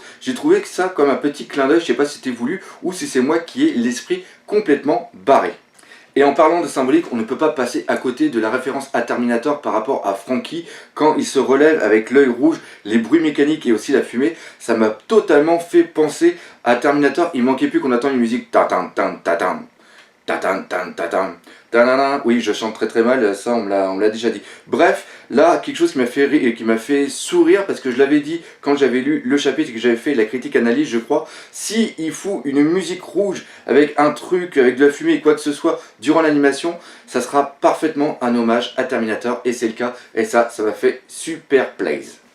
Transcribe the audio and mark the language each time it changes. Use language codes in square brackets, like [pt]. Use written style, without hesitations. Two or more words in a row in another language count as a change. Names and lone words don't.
[fr] J'ai trouvé que ça comme un petit clin d'œil, je sais pas si c'était voulu ou si c'est moi qui ai l'esprit complètement barré. Et en parlant de symbolique, on ne peut pas passer à côté de la référence à Terminator par rapport à Franky, quand il se relève avec l'œil rouge, les bruits mécaniques et aussi la fumée, ça m'a totalement fait penser à Terminator. Il manquait plus qu'on attende une musique ta-tam, tam, ta-tam, ta-tam, tam, ta-tam. Oui, je chante très très mal, ça on me l'a déjà dit. Bref, là, quelque chose qui m'a fait rire et qui m'a fait sourire, parce que je l'avais dit quand j'avais lu le chapitre et que j'avais fait la critique analyse, je crois, si il fout une musique rouge avec un truc, avec de la fumée et quoi que ce soit durant l'animation, ça sera parfaitement un hommage à Terminator, et c'est le cas, et ça m'a fait super plaisir.